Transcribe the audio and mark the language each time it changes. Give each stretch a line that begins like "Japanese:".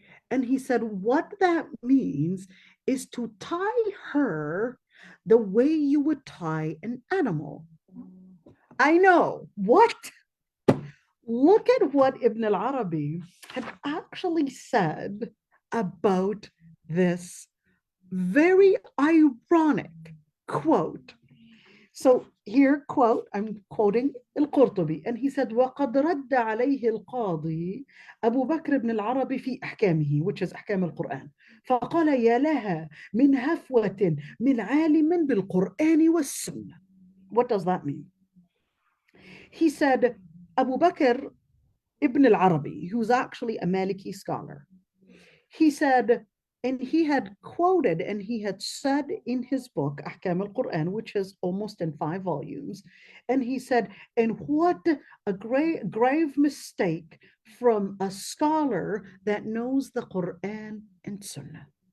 English: And he said, what that means is to tie her the way you would tie an animal. I know. What? Look at what Ibn al-Arabi had actually said about this very ironic quote.
Arabic: So here, quote, I'm quoting Al-Qurtubi, and he said, وَقَدْ رَدَّ عَلَيْهِ الْقَاضِي أبو بكر بن العربي في أحكامه, which is أحكام القرآن. فقال يا لها من هفوة من عالم بالقرآن والسنة.
English: What does that mean? He said, Abu Bakr ibn al-Arabi, who's actually a Maliki scholar, he said, and he had quoted and he had said in his book, Ahkam al-Quran, which is almost in 5 volumes, and he said, and what a grave mistake from a scholar that knows the Quran and Sunnah.